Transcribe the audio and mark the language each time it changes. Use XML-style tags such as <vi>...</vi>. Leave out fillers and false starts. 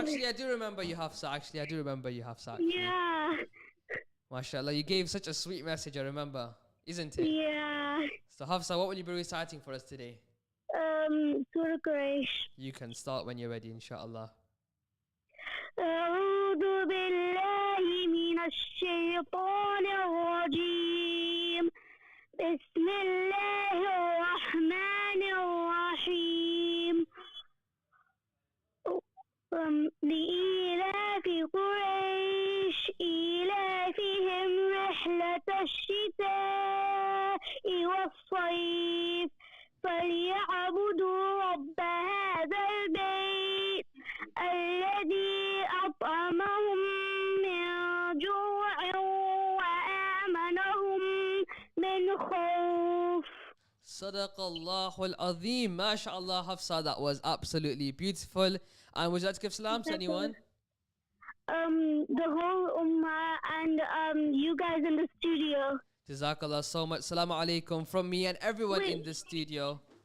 <en>actually, I do remember you, Hafsa. Actually. Yeah, Mashallah, you gave such a sweet message, I remember. Isn't it? yeah. So, Hafsa, what will you be reciting for us today? Surah Quraysh. You can start when you're ready, inshallah.</en> <ar>أعوذ بالله من الشيطان الرجيم بسم الله الرحمن الرحيم لإيلاف قريش إيلافهم رحلة الشتاء والصيف فليعبدوا رب هذا البيت الذي أطعمهم من جوع وآمنهم من خوف. Sadaqallahul Azim.</ar> <en>MashaAllah, Hafsa, that was absolutely beautiful. And would you like to give salam to anyone? The whole ummah and you guys in the studio. Jazakallah so much. Assalamu alaikum from me and everyone in Wait. the studio.</en>